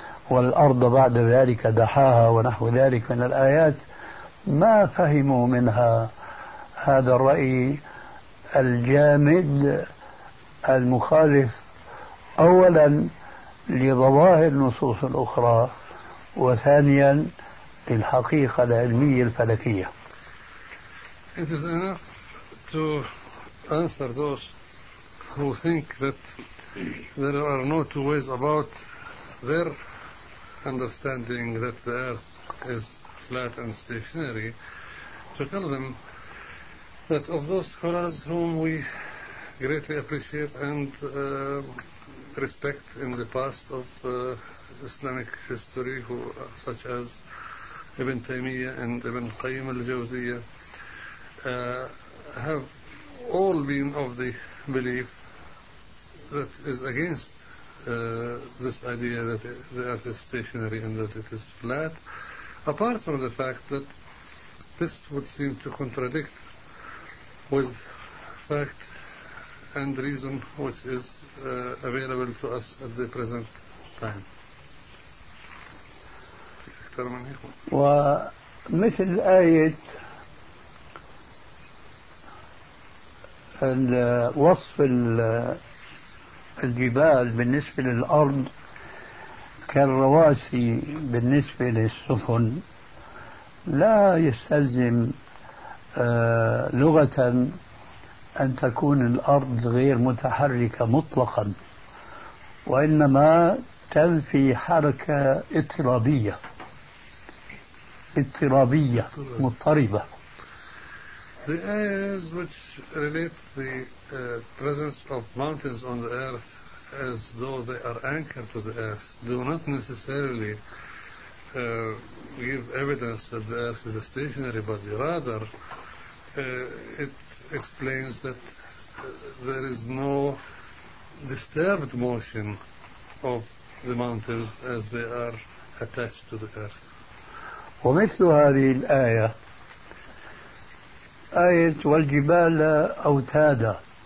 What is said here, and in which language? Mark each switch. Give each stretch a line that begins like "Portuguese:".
Arabic: والأرض بعد ذلك دحاها ونحو ذلك من الآيات، ما فهموا منها هذا الرأي الجامد المخالف أولا لظواهر النصوص الأخرى وثانيا للحقيقة العلمية الفلكية.
English: It is enough to answer those who think that there are no two ways about their understanding that the earth is flat and stationary, to tell them that of those scholars whom we greatly appreciate and respect in the past of Islamic history, who, such as Ibn Taymiyyah and Ibn Qayyim al-Jawziyyah, have all been of the belief that is against this idea that the earth is stationary and that it is flat, apart from the fact that this would seem to contradict with fact and reason which is available to us at the present time.
Arabic: ومثل آية وصف الجبال بالنسبة للأرض كالرواسي بالنسبة للسفن لا يستلزم لغة أن تكون الأرض غير متحركة مطلقا، وإنما تنفي حركة اضطرابية. اضطرابية مضطربة.
English: The areas which relate the presence of mountains on the earth as though they are anchored to the earth do not necessarily give evidence that the earth is a stationary body. Rather, it explains that there is no disturbed motion of the mountains as they are attached to the earth.
Arabic: ومثل هذه الآية آية والجبال أوتادا.